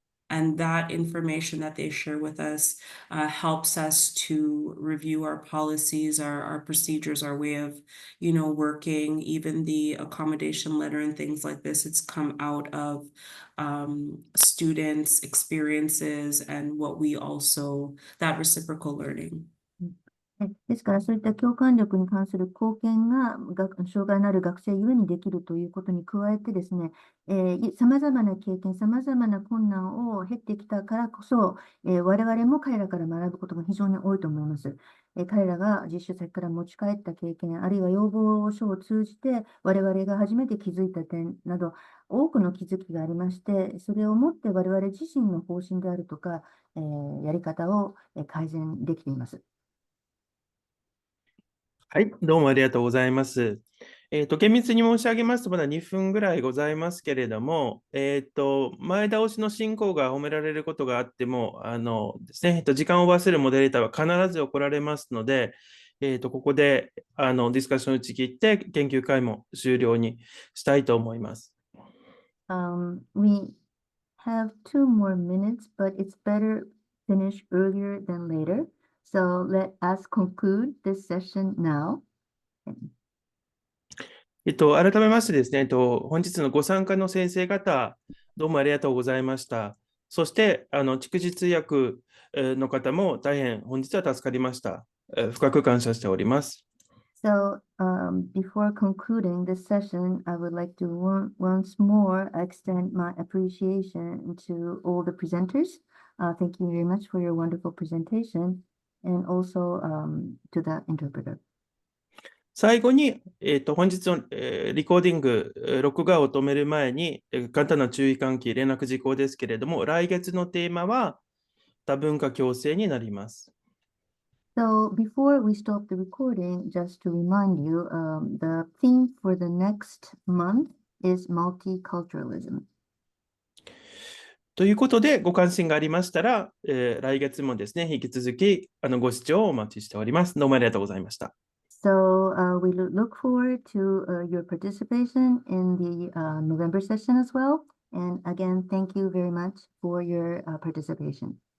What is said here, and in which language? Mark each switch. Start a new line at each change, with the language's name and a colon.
English: And that information that they share with us helps us to review our policies, our procedures, our way of, working, even the accommodation letter and things like this. It's come out of students' experiences and what we also, that reciprocal learning.
Japanese: ですから、そういった共感力に関する貢献が障害のある学生ゆえにできるということに加えてですね、様々な経験、様々な困難を経てきたからこそ、我々も彼らから学ぶことが非常に多いと思います。彼らが実習先から持ち帰った経験、あるいは要望書を通じて我々が初めて気づいた点など、多くの気づきがありまして、それをもって我々自身の方針であるとか、やり方を改善できています。はい、どうもありがとうございます。厳密に申し上げますと、まだ2分ぐらいございますけれども、前倒しの進行が褒められることがあっても、ですね、時間をオーバーするモデレーターは必ず怒られますので、ここでディスカッションを打ち切って、研究会も終了にしたいと思います。
English: We have 2 more minutes, but it's better finish earlier than later. So let us conclude this session now.
Japanese: 改めましてですね、本日のご参加の先生方、どうもありがとうございました。そして、蓄日通訳の方も大変本日は助かりました。深く感謝しております。
English: So, before concluding this session, I would like to once more extend my appreciation to all the presenters. Thank you very much for your wonderful presentation, and also to the interpreter.
Japanese: 最後に、本日の、リコーディング、録画を止める前に、簡単な注意喚起、連絡事項ですけれども、来月のテーマは多文化共生になります。
English: So, before we stop the recording, just to remind you, the theme for the next month is multiculturalism.
Japanese: ということで、ご関心がありましたら、来月もですね、引き続きご視聴をお待ちしております。どうもありがとうございました。
English: So, we look forward to your participation in the November session as well. And again, thank you very much for your participation.